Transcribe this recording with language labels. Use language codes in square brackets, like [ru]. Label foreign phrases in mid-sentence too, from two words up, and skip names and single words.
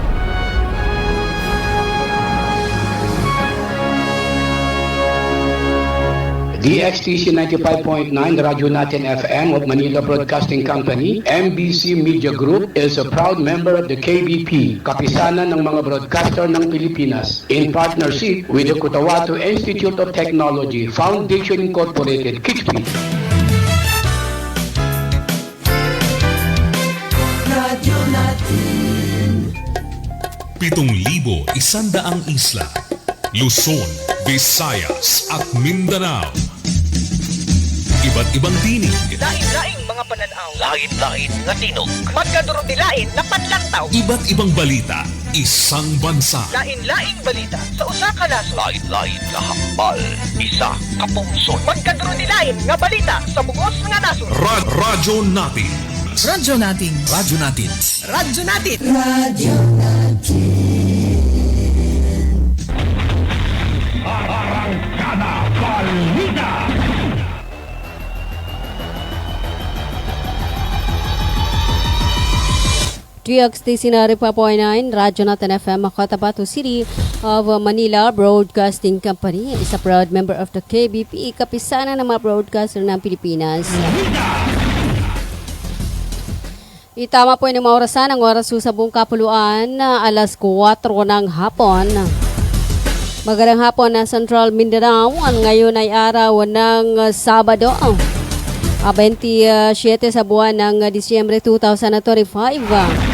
[en] DXTC 95.9, Radyo Natin FM of Manila Broadcasting Company, MBC Media Group is a proud member of the KBP, Kapisanan ng mga Broadcaster ng Pilipinas, in partnership with the Cotabato Institute of Technology, Foundation Incorporated, KIXP. [tl] Radyo Natin. 7,100 isla, Luzon, Visayas at Mindanao. Iba't ibang tinig, [ceb] lain-laing mga pananaw, [hil] lain-lain nga tinog, [war] magkadurog-dilain na panlantaw, [tl] iba't ibang balita, isang bansa. [ceb] lain-laing balita sa usa ka nasod, [hil] lain-lain nga hambal, isa ka pungsod. [war] magkadurog-dilain nga balita sa bugos nga nasod. [tl] Radyo Natin. Radyo Natin. Radyo Natin. Radyo Natin. Radyo Natin. Arangkada Balita. [en] DXTC 95.9, Radyo Natin FM, Cotabato City of Manila Broadcasting Company is a proud member of the KBP, Kapisanan ng mga broadcaster ng Pilipinas. [tl] Itama po yung mga orasan, ang oras sa buong kapuluan, alas 4 ng hapon. Magandang hapon na Central Mindanao, ngayon ay araw ng Sabado, 27 sa buwan ng Disyembre 2025.